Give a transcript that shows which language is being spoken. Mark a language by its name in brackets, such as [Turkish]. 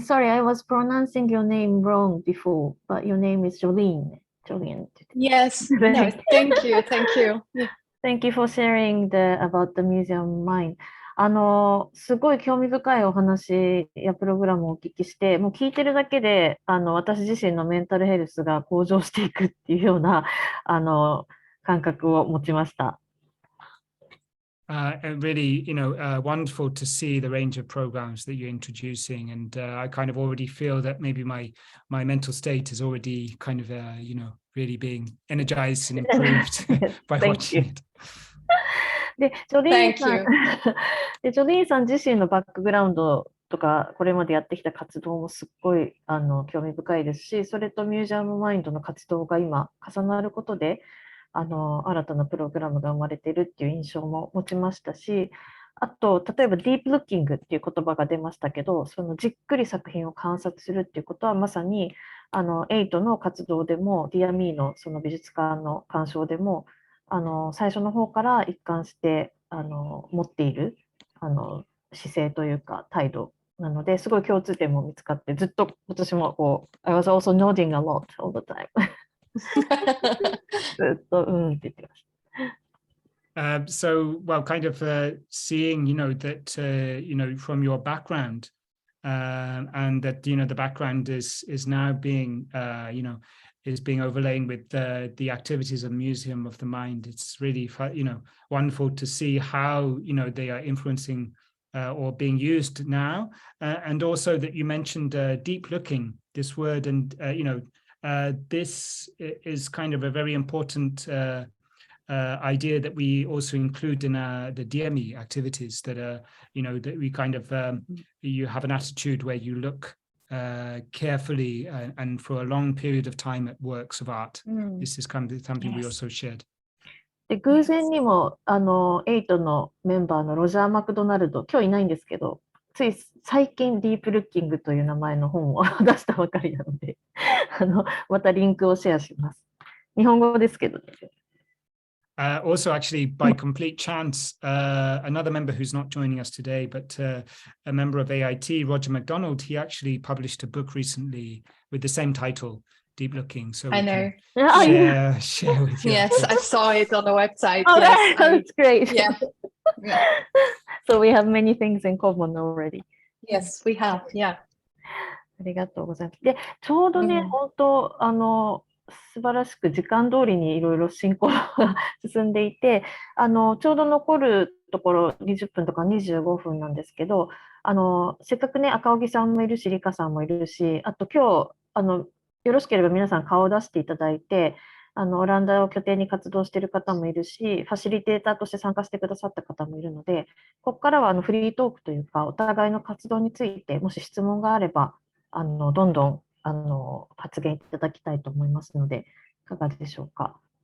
[English] Sorry, I was pronouncing your name wrong before, but your name is Jolien. Jolien. Yes. No, thank you. Thank you. Thank you for sharing about the Museum Mind. [Japanese] すごい興味深いお話やプログラムをお聞きして、もう聞いてるだけで、私自身のメンタルヘルスが向上していくっていうような、感覚を持ちました。 [English] Really, wonderful to see the range of programs that you're introducing, and I kind of already feel that maybe my mental state is already kind of, really being energized and improved by watching it. [Japanese] で、ジョリーンさん自身のバックグラウンドとか、これまでやってきた活動もすっごい興味深いですし、それとミュージアムマインドの活動が今重なることで、新たなプログラムが生まれているっていう印象も持ちましたし、あと、例えばディープルッキングっていう言葉が出ましたけど、そのじっくり作品を観察するっていうことは、まさにAITの活動でも、ディアミーのその美術館の鑑賞でも、最初の方から一貫して持っている姿勢というか態度なので、すごい共通点も見つかって、ずっと私もこう、 [English] I was also nodding a lot all the time. [Japanese] ずっとうんって言ってました。 [English] So, well, kind of seeing, that, from your background, and that, the background is now being, is being overlain with the activities of Museum of the Mind. It's really, wonderful to see how, they are influencing or being used now. And also that you mentioned deep looking, this word, and, this is kind of a very important idea that we also include in the DME activities that are, that we kind of, you have an attitude where you look carefully and for a long period of time at works of art. This is kind of something we also shared. [Japanese] で、偶然にも8のメンバーのロジャー・マクドナルド、今日いないんですけど、つい最近ディープルッキングという名前の本を出したばかりなので、またリンクをシェアします。日本語ですけどね。 [English] Also, actually, by complete chance, another member who's not joining us today, but a member of AIT, Roger MacDonald, he actually published a book recently with the same title, Deep Looking. So I know. Share with you. Yes, I saw it on the website. Oh, yes, that's great. Yeah. So we have many things in common already. Yes, we have. Yeah. [Japanese] ありがとうございます。で、ちょうどね、本当、素晴らしく時間通りにいろいろ進行が進んでいて、ちょうど残るところ20分とか25分なんですけど、せっかくね、赤荻さんもいるし、理香さんもいるし、あと今日、よろしければ皆さん顔を出していただいて、オランダを拠点に活動している方もいるし、ファシリテーターとして参加してくださった方もいるので、ここからはフリートークというか、お互いの活動について、もし質問があれば、どんどん発言いただきたいと思いますので、いかがでしょうか。